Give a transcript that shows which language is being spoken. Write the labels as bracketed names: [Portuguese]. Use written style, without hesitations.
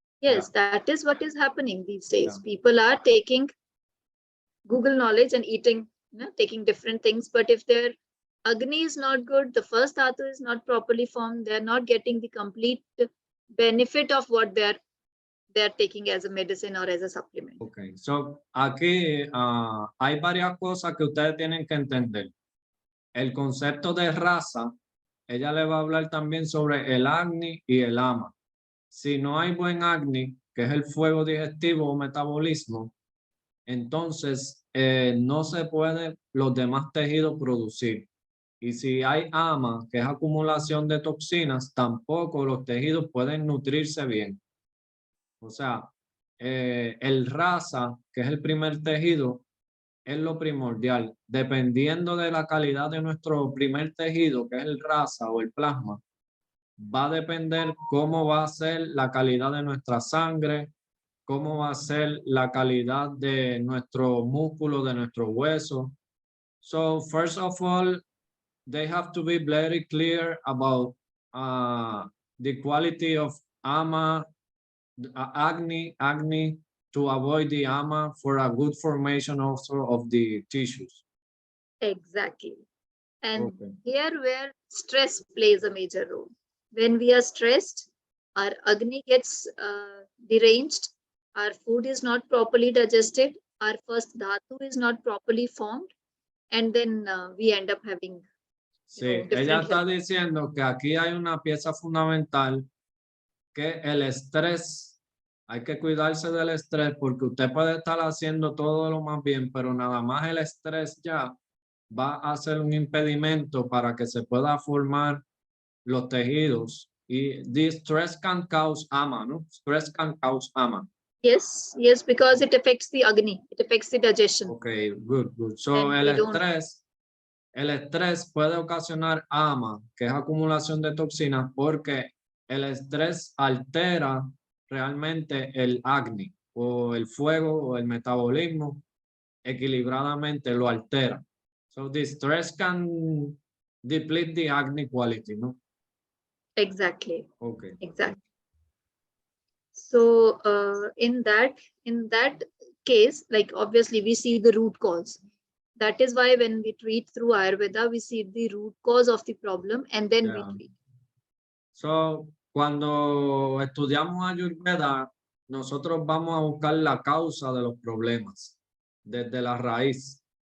[English] Yes, that is what is happening these days. People are taking Google knowledge and eating, taking different things. But if their Agni is not good, the first dhatu is not properly formed, they're not getting the complete benefit of what they're taking as a medicine or as a supplement. [Spanish] Okay, so aquí hay varias cosas que ustedes tienen que entender. El concepto de raza, ella le va a hablar también sobre el Agni y el Ama. Si no hay buen Agni, que es el fuego digestivo o metabolismo, entonces no se pueden los demás tejidos producir. Y si hay Ama, que es acumulación de toxinas, tampoco los tejidos pueden nutrirse bien. O sea, el rasa, que es el primer tejido, es lo primordial. Dependiendo de la calidad de nuestro primer tejido, que es el rasa o el plasma, va a depender cómo va a ser la calidad de nuestra sangre, cómo va a ser la calidad de nuestro músculo, de nuestro hueso. [English] So first of all, they have to be very clear about the quality of Ama, Agni, to avoid the Ama for a good formation also of the tissues. Exactly. And Okay. here where stress plays a major role. When we are stressed, our Agni gets deranged, our food is not properly digested, our first dhatu is not properly formed, and then we end up having [Spanish] Sí, ella [English] different [Spanish] está [English] health. [Spanish] diciendo que aquí hay una pieza fundamental, que el estrés, hay que cuidarse del estrés porque usted puede estar haciendo todo lo más bien, pero nada más el estrés ya va a ser un impedimento para que se pueda formar los tejidos. [English] Y this stress can cause ama, ¿no? Stress can cause ama. Yes, yes, because it affects the Agni, it affects the digestion. Okay, good, good. So And [Spanish] el estrés puede ocasionar ama, que es acumulación de toxinas, porque el estrés altera realmente el Agni o el fuego o el metabolismo equilibradamente lo altera. [English] So the stress can deplete the Agni quality, no? Exactly. Okay. Exactly. So in that case, like obviously we see the root cause. That is why when we treat through Ayurveda, we see the root cause of the problem and then we Yeah. treat. [Spanish] So, cuando estudiamos Ayurveda, nosotros vamos a buscar la causa de los problemas desde la raíz.